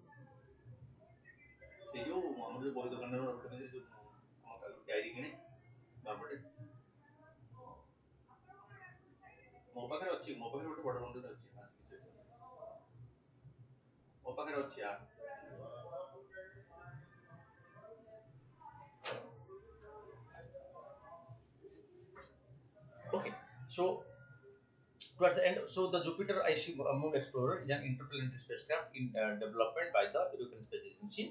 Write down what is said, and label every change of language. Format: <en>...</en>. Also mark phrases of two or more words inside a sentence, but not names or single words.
<or>ସେ ଯୋଉ ଆମର ଯୋଉ ବହି ଦୋକାନରେ ଗୋଟେ ଯୋଉ ଆମ କାଲି ଡାଇରୀ କିଣି ବାପଟେ ମୋ ପାଖରେ ଅଛି ମୋ ପାଖରେ ଗୋଟେ ବଡ ବଣ୍ଡଲ ଅଛି ଆସିକି ମୋ ପାଖରେ ଅଛି ଆ</or> <en>okay so towards the end, so the Jupiter IC Moon Explorer is an interplanetary spacecraft in development by the European Space Agency.</en>